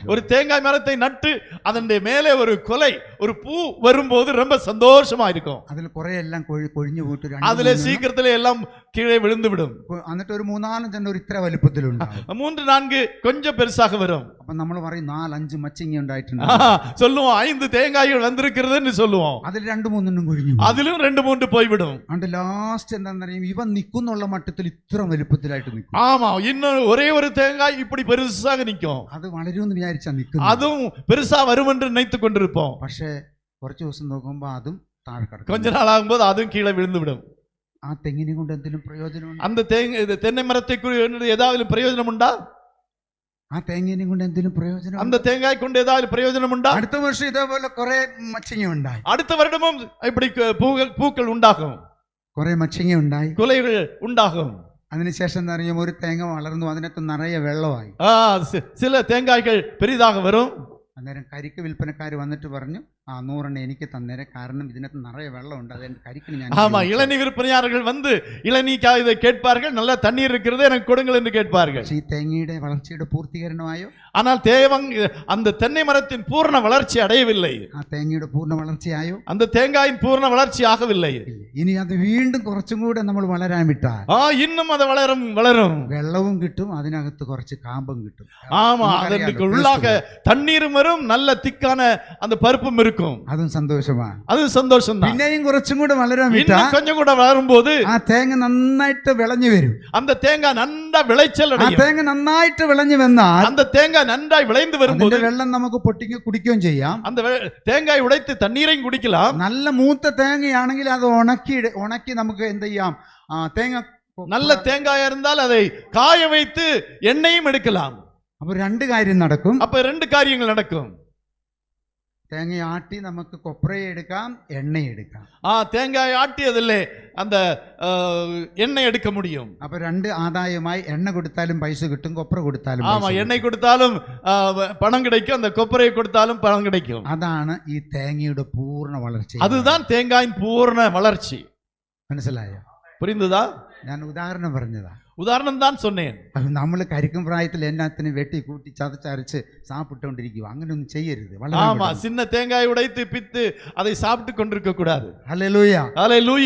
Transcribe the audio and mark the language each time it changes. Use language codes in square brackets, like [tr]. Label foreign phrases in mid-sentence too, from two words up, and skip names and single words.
[ta] ஒரு தேங்காய் மரத்தை நட்டு அதன் மேலே ஒரு கொலை ஒரு பூ வரும்போது ரொம்ப சந்தோஷமா இருக்கும். [ml] അതിൽ കുറെ എല്ലാം കൊഴിഞ്ഞു പോയിട്ട് [ta] அதுல சீக்கிரத்திலே எல்லாம் கீழே விழுந்து விடும். [ml] എന്നിട്ട് ഒരു 3-4 ഒരു ഇത്ര വലുപ്പത്തിലുണ്ടാവും. [ta] 3-4 கொஞ்சம் பெருசாக வரும். [ml] അപ്പൊ നമ്മൾ പറയും 4-5 മച്ചിങ്ങ ഉണ്ടായിട്ടുണ്ട് [ta] சொல்லுவோம் 5 தேங்காய்கள் வந்திருக்கிறதுன்னு சொல்லுவோம். [ml] അതിൽ 2-3 കൊഴിഞ്ഞു. [ta] அதிலும் 2-3 போய்விடும். [en] and last [ml] എന്താണെന്ന് അറിയാം, ഇവ നിൽക്കുന്നുള്ള മട്ടത്തിൽ ഇത്ര വലുപ്പത്തിലായിട്ട് നിൽക്കും. [ta] ஆமா, இன்னும் ஒரே ஒரு தேங்காய் இப்படி பெருசாக நிக்கும். [ml] അത് വളരുമെന്ന് വിചാരിച്ചാ നിൽക്കുന്നത്. [ta] அதுவும் பெருசா வரும் என்று நினைத்துக் கொண்டிருப்போம். [ml] പക്ഷേ കുറച്ച് ദിവസം നോക്കുമ്പോ അതും താഴെ കിടക്കും. [ta] கொஞ்ச நாள் ஆகும்போது அதுவும் கீழே விழுந்து விடும். [ml] ആ തെങ്ങിനെ കൊണ്ട് എന്തെങ്കിലും പ്രയോജനം? [ta] அந்த தென்னை மரத்தை ஏதாவது பிரயோஜனம் உண்டா? [ml] ആ തേങ്ങേനെ കൊണ്ട് എന്തെങ്കിലും പ്രയോജനം? [ta] அந்த தேங்காய் கொண்டு ஏதாவது பிரயோஜனம் உண்டா? [ml] അടുത്ത വർഷം ഇതേപോലെ കുറെ മച്ചിങ്ങ ഉണ്ടായി. [ta] அடுத்த வருடமும் இப்படி பூக்கள் உண்டாகும், [ml] കുറെ മച്ചിങ്ങ ഉണ്ടായി, [ta] குலைகள் உண்டாகும். [ml] അതിനുശേഷം എന്താ അറിയാം, ഒരു തേങ്ങ വളർന്നു, അതിനകത്ത് നിറയെ വെള്ളമായി. [ta] சில தேங்காய்கள் பெரிதாக வரும். [ml] അന്നേരം കരിക്ക് വിൽപ്പനക്കാർ വന്നിട്ട് പറഞ്ഞു, 100 എനിക്ക് തന്നേരെ, കാരണം ഇതിനകത്ത് നിറയെ വെള്ളമുണ്ട്, അത് കരിക്കിന് ഞാൻ. [ta] ஆமா, இளநீ விற்பனையாளர்கள் வந்து இளநீக்காக இதை கேட்பார்கள், நல்ல தண்ணீர் இருக்கிறது எனக்கு கொடுங்கள் என்று கேட்பார்கள். [ml] ഈ തേങ്ങയുടെ വളർച്ചയുടെ പൂർത്തീകരണമായോ? [ta] ஆனால் அந்த தென்னை மரத்தின் பூர்ண வளர்ச்சி அடையவில்லை. [ml] ആ തേങ്ങയുടെ പൂർണ്ണ വളർച്ചയായോ? [ta] அந்த தேங்காயின் பூர்ண வளர்ச்சி ஆகவில்லை. [ml] ഇനി അത് വീണ്ടും കുറച്ചും കൂടെ നമ്മൾ വളരാൻ വിട്ടാൽ [ta] இன்னும் அது வளரும், [ml] വെള്ളവും കിട്ടും, അതിനകത്ത് കുറച്ച് കാമ്പും കിട്ടും. [ta] ஆமா, அதற்கு உள்ளாக தண்ணீரும் வரும், நல்ல திக்கான அந்த பருப்பும் இருக்கும். [ml] അതും സന്തോഷമാണ്, [ta] அது சந்தோஷம் தான். [ml] പിന്നെയും കുറച്ചും കൂടെ വളരാൻ വിട്ടാൽ [ta] கொஞ்சம் கூட வளரும்போது [ml] ആ തേങ്ങ നന്നായിട്ട് വിളഞ്ഞു വരും. [ta] அந்த தேங்காய் நன்றா விளைச்சல் [ml] ആ [ta] அடையும். [ml] തേങ്ങ നന്നായിട്ട് വിളഞ്ഞു വന്നാൽ [ta] அந்த தேங்காய் நன்றாய் விளைந்து வரும்போது [ml] വെള്ളം നമുക്ക് പൊട്ടിക്ക് കുടിക്കുകയും ചെയ്യാം. [ta] அந்த தேங்காய் உடைத்து தண்ணீரையும் குடிக்கலாம். [ml] നല്ല മൂത്ത തേങ്ങയാണെങ്കിൽ അത് ഉണക്കി നമുക്ക് എന്ത് ചെയ്യാം, തേങ്ങ [ta] நல்ல தேங்காயா இருந்தால் அதை காய வைத்து எண்ணெயும் எடுக்கலாம். [ml] അപ്പൊ 2 കാര്യം നടക്കും. [ta] அப்ப 2 காரியங்கள் நடக்கும். [ml] തേങ്ങ ആട്ടി നമുക്ക് കൊപ്രയെ എടുക്കാം, എണ്ണ എടുക്കാം. [ta] தேங்காய் ஆட்டி அதில் அந்த எண்ணெய் எடுக்க முடியும். [ml] അപ്പൊ 2 ആദായമായി, എണ്ണ കൊടുത്താലും പൈസ കിട്ടും, കൊപ്ര കൊടുത്താലും. [ta] ஆமா, எண்ணெய் கொடுத்தாலும் பணம் கிடைக்கும், அந்த கொப்பரையை கொடுத்தாலும் பணம் கிடைக்கும். [ml] അതാണ് ഈ തേങ്ങയുടെ പൂർണ്ണ വളർച്ച. [ta] அதுதான் தேங்காயின் பூர்ண வளர்ச்சி. [ml] മനസ്സിലായോ? [ta] புரிந்ததா? [ml] ഞാൻ ഉദാഹരണം പറഞ്ഞതാ, [ta] உதாரணம் தான் சொன்னேன். [ml] നമ്മൾ കരിക്കും പ്രായത്തിൽ എല്ലാത്തിനും വെട്ടി കൂട്ടി ചതച്ചരച്ച് സാപ്പിട്ടുകൊണ്ടിരിക്കുക, അങ്ങനെയൊന്നും ചെയ്യരുത്. [ta] ஆமா, சின்ன தேங்காய் உடைத்து பித்து அதை சாப்பிட்டு கொண்டிருக்க கூடாது. [ml] ഹല്ലേലൂയ, [ta] ஹல்லேலூயா.